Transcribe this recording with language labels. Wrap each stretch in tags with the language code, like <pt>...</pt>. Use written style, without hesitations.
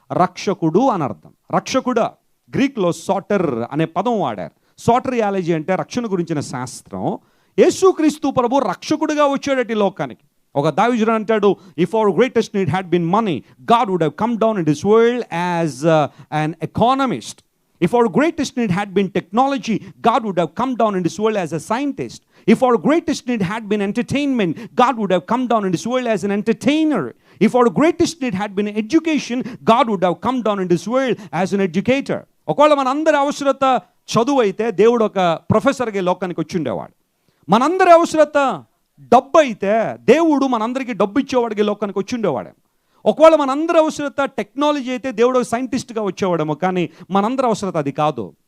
<te>రక్షకుడు అని అర్థం. రక్షకుడా, గ్రీక్లో సాటర్ అనే పదం వాడారు. సాటరియాలజీ అంటే రక్షణ గురించిన శాస్త్రం. యేసుక్రీస్తు ప్రభు రక్షకుడిగా వచ్చాడట ఈ లోకానికి. ఒక దావీదుడు అంటాడు,</te> <en>If our greatest need had been money, God would have come down in this world as an economist. If our greatest need had been technology, God would have come down in this world as a scientist. If our greatest need had been entertainment, God would have come down in this world as an entertainer. If our greatest need had been education, God would have come down in this world as an educator.</en> <te>ఒకవేళ మనందరి అవసరత చదువు అయితే దేవుడు ఒక ప్రొఫెసర్గా లోకానికి వచ్చి ఉండేవాడు. మనందరి అవసరత డబ్బు అయితే దేవుడు మనందరికీ డబ్బు ఇచ్చేవాడికి లోకానికి వచ్చి ఉండేవాడు. ఒకవేళ మనందరి అవసరత టెక్నాలజీ అయితే దేవుడు సైంటిస్ట్గా వచ్చేవాడేమో. కానీ మనందరి అవసరత అది కాదు.</te>